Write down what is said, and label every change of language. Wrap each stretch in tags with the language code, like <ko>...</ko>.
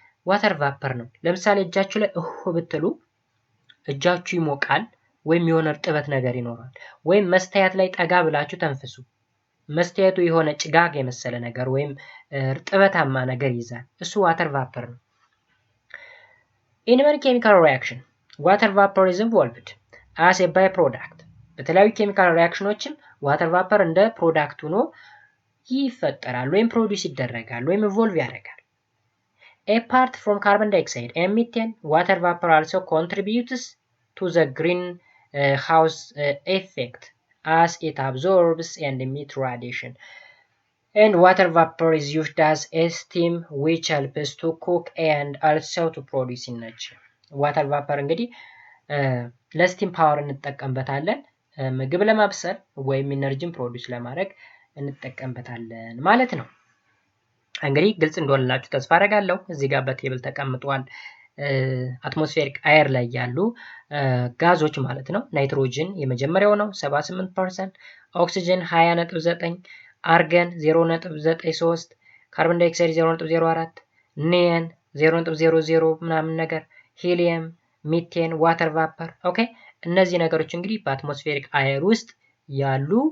<am>ዋተር ቫፐር ነው። ለምሳሌ እጃችሁ ላይ ብትሉ እጃችሁ ይሞቃል ወይም የሆነ እርጥበት ነገር ይኖራል። ወይም መስታየት ላይ ጠጋ ብላችሁ ተንፍሱ። መስታየቱ የሆነ ጭጋግ የመሰለ ነገር ወይም እርጥበታማ ነገር ይዛል። እሱ ዋተር ቫፐር ነው።</am> <en>In many chemical reaction, water vapor is involved as a byproduct.</en> <am>በተለያዩ ኬሚካል ሪአክሽኖችም ዋተር ቫፐር እንደ ፕሮዳክት ሆኖ ይፈጠራል ወይም ፕሮዲውስ ይደረጋል ወይም ኢቮልቭ ያደርጋል።</am> <en>Apart from carbon dioxide and methane, water vapor also contributes to the greenhouse effect as it absorbs and emits radiation. And water vapor is used as a steam which helps to cook and also to produce energy.</en> <am>Water vapor እንግዲህ ለስቲም ፓወር እንጠቀምበታለን። ምግብ ለማብሰል ወይም ኢነርጂን ፕሮዲውስ ለማድረግ እንጠቀምበታለን ማለት ነው። እንግዲህ ግልጽ እንደሆነላችሁ ተስፋ አደርጋለሁ። እዚህ ጋር በቴብል ተቀምጧል አትሞስፌሪክ አየር ላይ ያሉ ጋዞች ማለት ነው። ናይትሮጅን የመጀመሪያው ነው 78%፣ ኦክሲጅን 20.9፣ አርገን 0.93፣ ካርቦን ዳይኦክሳይድ 0.04፣ ኒየን 0.00 ምናምን ነገር፣ ሂሊየም፣ ሚቴን፣ ዋተር ቫፐር። ኦኬ እነዚህ ነገሮች እንግዲህ በአትሞስፌሪክ አየር ውስጥ ያሉ</am>